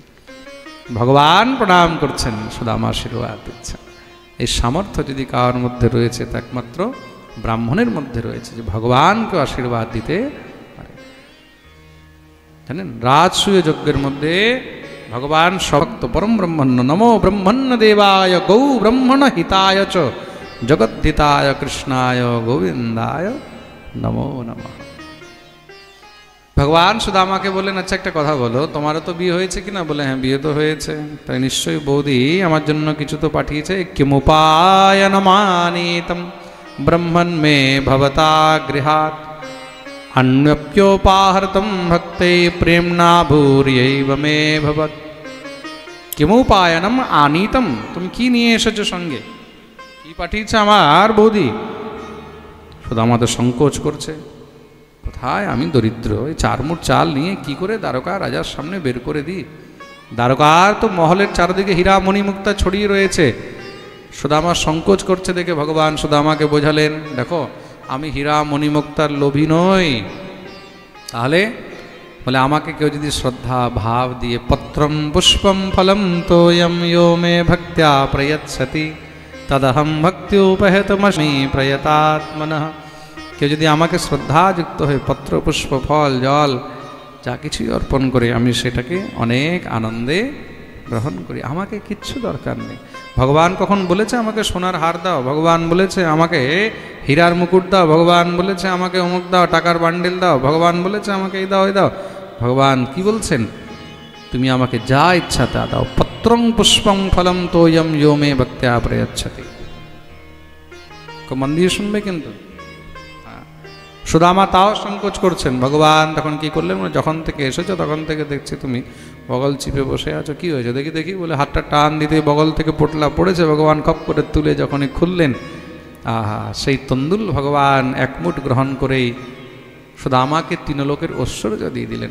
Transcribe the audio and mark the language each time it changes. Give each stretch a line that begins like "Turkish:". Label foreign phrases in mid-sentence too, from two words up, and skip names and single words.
Bangla: ভগবান প্রণাম করছেন, সুদামা আশীর্বাদ দিচ্ছেন। এই সামর্থ্য যদি কার মধ্যে রয়েছে তা একমাত্র ব্রাহ্মণের মধ্যে রয়েছে, যে ভগবানকে আশীর্বাদ দিতে পারে। জানেন রাজসূয় যজ্ঞের মধ্যে ভগবান
Sanskrit: সভক্ত পরম ব্রহ্মণ্য নমো ব্রহ্মণ্য দেবায় গৌ ব্রহ্মণ হিতায় চ জগদ্ধিতায় কৃষ্ণায় গোবিন্দায় নমো নমঃ।
Bangla: ভগবান সুদামাকে বললেন আচ্ছা একটা কথা বলো, তোমারও তো বিয়ে হয়েছে কিনা? বলে হ্যাঁ বিয়ে তো হয়েছে। তাই নিশ্চয়ই বৌদি আমার জন্য কিছু তো পাঠিয়েছে।
Sanskrit: কিমুপায়নমানীতম ব্রহ্মণ মে ভবতা গৃহাৎ अन्यप्योपाहृतं भक्ते प्रेमना भूर्यैव मे भवत्। किमुपायनम आनीतम,
Bangla: তুমি কি নিয়ে এসেছো সঙ্গে? কি পাঠিয়েছে আমার বৌদি? সুদামা তো সংকোচ করছে। কোথায় আমি দরিদ্র, এই 4 মুঠ চাল নিয়ে কি করে দ্বারকা রাজার সামনে বের করে দিই? দ্বারকার তো মহলের চারদিকে হীরা মণিমুক্তা ছড়িয়ে রয়েছে। সুদামা সংকোচ করছে দেখে ভগবান সুদামাকে বোঝালেন দেখো আমি হীরা মণিমুক্তার লোভী নই। তাহলে বলে আমাকে কেউ যদি শ্রদ্ধা ভাব দিয়ে
Sanskrit: পত্রম পুষ্পম ফলম তোয়ম यो मे ভক্ত্যা প্রয়চ্ছতি তদহম ভক্ত্যুপহতমস্মি প্রয়তাত্মনঃ।
Bangla: কেউ যদি আমাকে শ্রদ্ধাযুক্ত হয়ে পত্র পুষ্প ফল জল যা কিছুই অর্পণ করে আমি সেটাকে অনেক আনন্দে গ্রহণ করি, আমাকে কিচ্ছু দরকার নেই। ভগবান কখন বলেছে আমাকে সোনার হার দাও? ভগবান বলেছে আমাকে হীরার মুকুট দাও? ভগবান বলেছে আমাকে অমুক দাও, টাকার বান্ডিল দাও? ভগবান বলেছে আমাকে এই দাও এই দাও? ভগবান কি বলছেন? তুমি আমাকে যা ইচ্ছা তা দাও।
Sanskrit: পত্রং পুষ্পং ফলম তোয়ম यो मे ভক্ত্যা প্রয়চ্ছতি।
Bangla: মন দিয়ে শুনবে কিন্তু। সুদামা তাও সংকোচ করছেন। ভগবান তখন কি করলেন? যখন থেকে এসেছো তখন থেকে দেখছি তুমি বগল চিপে বসে আছো, কি হয়েছে দেখি দেখি বলে হাতটা টান দিতে বগল থেকে পোটলা পড়েছে। ভগবান খপ করে তুলে যখনই খুললেন, আহা সেই তন্দুল ভগবান এক মুঠ গ্রহণ করেই সুদামাকে 3 লোকের ঐশ্বর্য দিয়ে দিলেন।